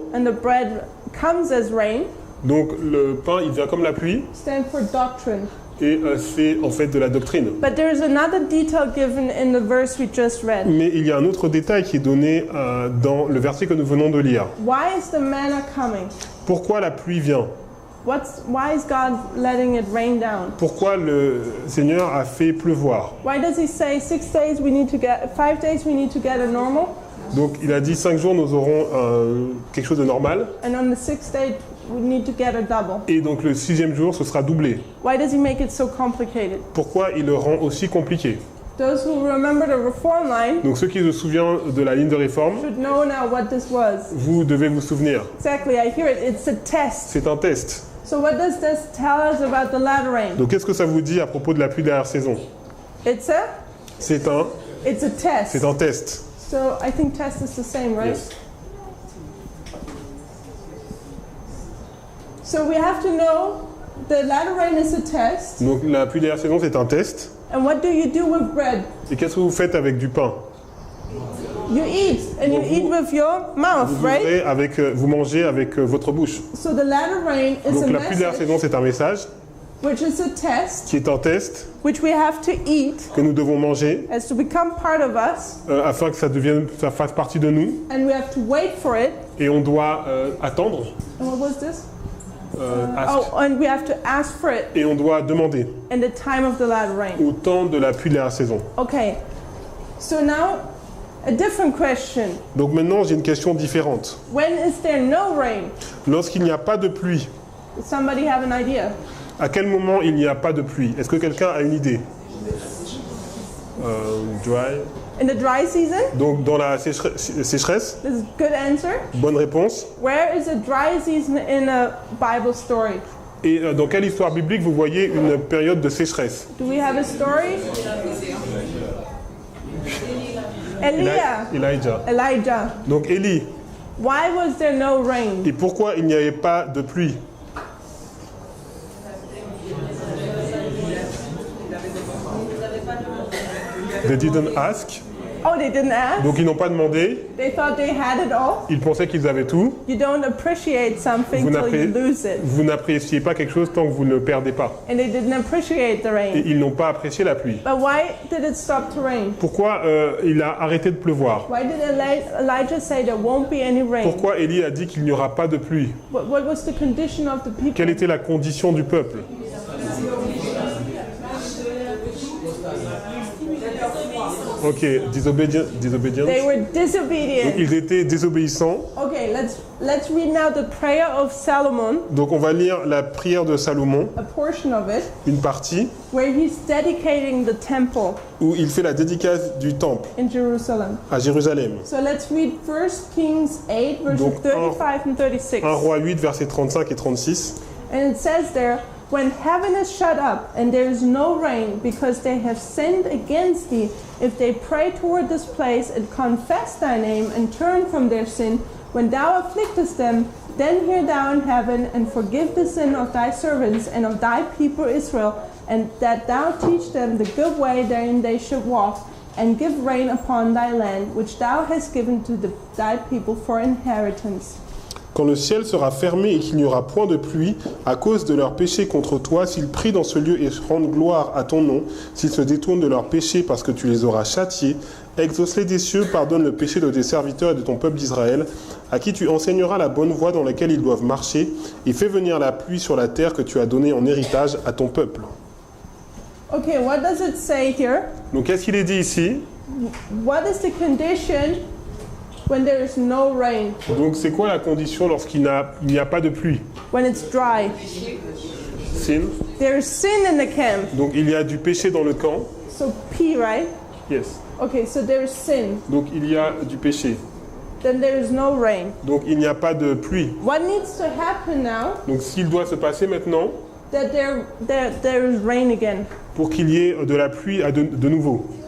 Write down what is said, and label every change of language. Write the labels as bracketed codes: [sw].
[en] and the bread comes as rain, [fr] Donc le pain, il vient comme la pluie, [en] stand for doctrine. [fr] et c'est en fait de la doctrine. [en] But there is another detail given in the verse we just read. [fr] Mais il y a un autre détail qui est donné dans le verset que nous venons de lire. [en] Why is the manna coming? [fr] Pourquoi la pluie vient? [en] Why is God letting it rain down? [fr] Pourquoi le Seigneur a fait pleuvoir? [en] Why does he say 5 days we need to get a normal, [fr] Donc il a dit 5 jours nous aurons quelque chose de normal, [en] and on the 6th day we need to get a double? [fr] et donc le 6e jour ce sera doublé. [en] Why does he make it so complicated? [fr] Pourquoi il le rend aussi compliqué? [en] Those who remember the reform line [fr] Donc ceux qui se souviennent de la ligne de réforme, [en] should know now what this was. [fr] vous devez vous souvenir. [en] Exactly, I hear it. It's a test. [fr] C'est un test. [en] So what does this tell us about the latter rain? [fr] Donc qu'est-ce que ça vous dit à propos de la pluie dernière saison? [en] It's a [fr] C'est un [en] test. [fr] test. [en] So I think test is the same, right? Yes. So we have to know the latter rain is a test. [fr] Donc la pluie dernière saison c'est un test. [en] And what do you do with bread? [fr] Et qu'est-ce que vous faites avec du pain? [en] You eat, and you [fr] Donc [en] eat with your mouth, [fr] Vous [en] right? [fr] ouvrez avec, vous mangez avec votre bouche. [en] So the latter rain is a [fr] Donc la pluie dernière [en] message, [fr] saison c'est un message [en] which is a test, [fr] qui est un test [en] which we have to eat [fr] que nous devons manger [en] as to become part of us, [fr] afin que ça fasse partie de nous, [en] and we have to wait for it. [fr] et on doit attendre, [en] And what was this? ask, Oh, and we have to ask for it [fr] et on doit demander [en] in the time of the latter rain. [fr] au temps de la pluie dernière saison. [en] Okay, so now a different question. [fr] Donc maintenant j'ai une question différente. [en] When is there no rain? [fr] Lorsqu'il n'y a pas de pluie, [en] Does somebody have an idea? [fr] à quel moment il n'y a pas de pluie? Est-ce que quelqu'un a une idée? [en] Dry. In the dry season? [fr] Donc dans la sécheresse, [en] This is a good answer. [fr] bonne réponse. [en] Where is a dry season in a Bible story? [fr] Et dans quelle histoire biblique vous voyez une période de sécheresse? [en] Do we have a story? Elijah. [fr] Donc Élie. [en] Why was there no rain? [fr] Et pourquoi il n'y avait pas de pluie? [en] They didn't ask. Oh, they didn't ask? [fr] Donc ils n'ont pas demandé. [en] They thought they had it all? [fr] Ils pensaient qu'ils avaient tout. [en] You don't appreciate something till you lose it. [fr] Vous n'appréciez pas quelque chose tant que vous ne le perdez pas. [en] And they didn't appreciate the [fr] Et [en] rain. [fr] ils n'ont pas apprécié la pluie. [en] But why did it stop to rain? [fr] Pourquoi il a arrêté de pleuvoir? [en] Why did Elijah say there won't be any rain? [fr] Pourquoi Élie a dit qu'il n'y aura pas de pluie? [en] What was the condition of the people? [fr] Quelle était la condition du peuple? [en] Ok, disobedience. They were disobedient. [fr] Ils étaient désobéissants. [en] Okay, let's read now the prayer of Solomon, [fr] Donc on va lire la prière de Salomon, [en] a portion of it, [fr] une partie, [en] where he's dedicating the temple [fr] où il fait la dédicace du temple [en] in Jerusalem. [fr] à Jérusalem. [en] So let's read 1 Kings 8, verses [fr] Donc, [en] 35 and 36. [fr] 1 Roi 8, versets 35 et 36. [en] And it says there, when heaven is shut up and there is no rain because they have sinned against thee, if they pray toward this place and confess thy name and turn from their sin, when thou afflictest them, then hear thou in heaven and forgive the sin of thy servants and of thy people Israel, and that thou teach them the good way therein they should walk, and give rain upon thy land, which thou hast given to thy people for inheritance. [fr] Quand le ciel sera fermé et qu'il n'y aura point de pluie, à cause de leurs péchés contre toi, s'ils prient dans ce lieu et rendent gloire à ton nom, s'ils se détournent de leurs péchés parce que tu les auras châtiés, exauce-les des cieux, pardonne le péché de tes serviteurs et de ton peuple d'Israël, à qui tu enseigneras la bonne voie dans laquelle ils doivent marcher, et fais venir la pluie sur la terre que tu as donnée en héritage à ton peuple. [en] Okay, what does it say here? [fr] Donc qu'est-ce qu'il est dit ici? [en] What is the condition when there is no rain? [fr] Donc c'est quoi la condition lorsqu'il n'y a pas de pluie? [en] When it's dry? Sin. There is sin in the camp. [fr] Donc il y a du péché dans le camp. [en] So P, right? Yes. Okay, so there is sin. [fr] Donc il y a du péché. [en] Then there is no rain. [fr] Donc il n'y a pas de pluie. [en] What needs to happen now [fr] Donc s'il doit se passer maintenant [en] that there is rain again? [fr] pour qu'il y ait de la pluie de nouveau.